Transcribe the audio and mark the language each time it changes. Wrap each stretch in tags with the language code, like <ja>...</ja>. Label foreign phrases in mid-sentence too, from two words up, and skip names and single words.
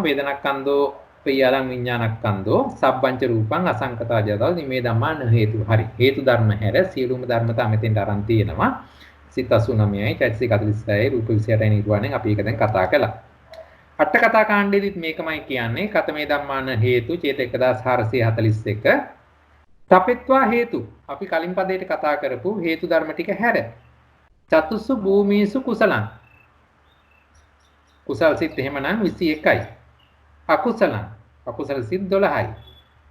<pi>වේදනක්ඛන්தோ, ප්‍රියලං විඥානක්ඛන්தோ, සබ්බංච රූපං අසංකතා ජදල් මේ ධම්මා න හේතු.</pi> <si>හරි. හේතු ධර්ම හැර සියලුම ධර්මතා මෙතෙන්ට අරන් තියෙනවා. සිත 89යි, චෛතසික 46යි, රූප 28යි නිර්වාණයෙන් අපි ඒක දැන් කතා කළා. අට කතා කාණ්ඩයේදීත් මේකමයි කියන්නේ.</si> <pi>කතමේ ධම්මා න හේතු ඡේද 1441. තපෙත්වා හේතු.</pi> <si>අපි කලින් පදයට කතා කරපු හේතු ධර්ම ටික හැර.</si> <pi>චතුස්සු භූමීසු කුසලං.</pi> <si>කුසල් සිත් එහෙමනම් 21යි. අකුසලං. අකුසල සිත් 12යි.</si>